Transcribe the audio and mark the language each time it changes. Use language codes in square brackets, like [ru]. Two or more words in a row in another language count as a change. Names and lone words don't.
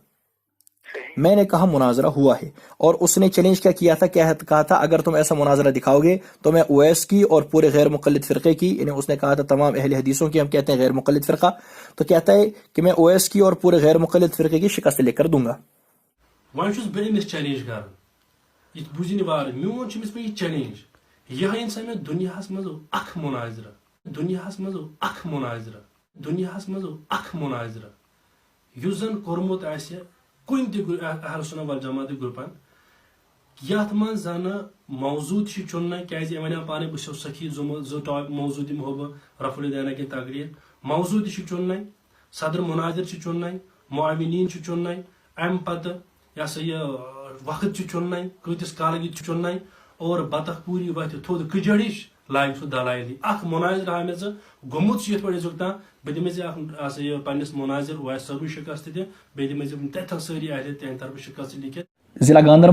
[ur] میں نے کہا مناظرہ ہوا ہے، اور اس نے چیلنج کیا تھا، کہا تھا اگر تم ایسا مناظرہ دکھاؤ گے تو میں اویس کی اور پورے غیر مقلد فرقے کی، یعنی اس نے کہا تھا تمام اہل حدیثوں کی، ہم کہتے ہیں غیر مقلد فرقہ، تو کہتا ہے کہ میں اویس کی اور پورے غیر مقلد فرقے کی شکست لے کر دوں گا۔ [ks] وۄنۍ چھُس بہٕ أمِس چیلنج کران، یہِ بوٗزِنۍ وارٕ، میون چھُ أمِس پٮ۪ٹھ یہِ چیلنج، یہِ ہسا مےٚ دُنیاہس منٛز اکھ مُناظرہ، دُنیاہس منٛز اکھ مُناظرہ، دُنیاہس منٛز اکھ مُناظرہ یُس زن کوٚرمُت آسہِ کُنہِ تہِ اہل سُنہ والجماعت گروپن، یتھ منٛز زن موضوع تہِ چھُ چُننہٕ، کیازِ أمۍ وَنیو پانے بہٕ چھُس سخی زٕ موضوع دِمہو بہٕ [ur] رفع الدینہ کی تقریر، [ks] موضوع تہِ چھُ چُننٕے، صدر مناظر چھِ چُننٕے، معاونین چھِ چُننٕے، امہِ پتہٕ یہ سا یہ وقت چُننٕے، کۭتِس کالہٕ چھُ چُننٕے، اور بطخ پوٗری وتھِ تھوٚد کٕجڑ ہِش لاگہِ سُہ دلایلی۔ اکھ مناظر ہاو مےٚ ژٕ گوٚمُت چھُ یِتھ پٲٹھۍ أزیُک تام، بہٕ دِمے ژےٚ اکھ سا یہِ پننِس مناظر اویس صٲبٕچ شکست تہِ، بیٚیہِ دِمے ژےٚ تتھٮ۪ن سٲری اہل تہنٛدِ طرفہٕ شکست لِکھِتھ۔